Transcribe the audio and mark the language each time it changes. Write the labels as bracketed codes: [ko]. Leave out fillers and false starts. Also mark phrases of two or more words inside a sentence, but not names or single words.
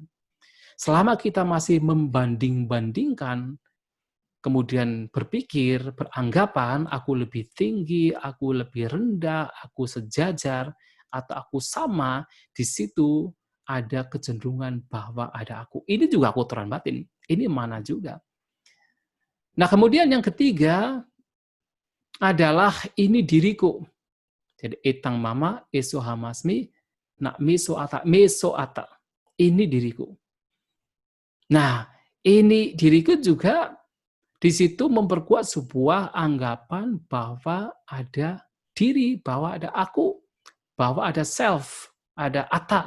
[id] Selama kita masih membanding-bandingkan, kemudian berpikir, beranggapan, aku lebih tinggi, aku lebih rendah, aku sejajar, atau aku sama, di situ ada kecenderungan bahwa ada aku. Ini juga kotoran batin. Ini mana juga. Nah, kemudian yang ketiga adalah ini diriku. Jadi, [pi] etang mama, eso hamasmi, nak meso ata. [id] Ini diriku. Nah, ini diriku juga di situ memperkuat sebuah anggapan bahwa ada diri, bahwa ada aku, bahwa ada self, ada ata.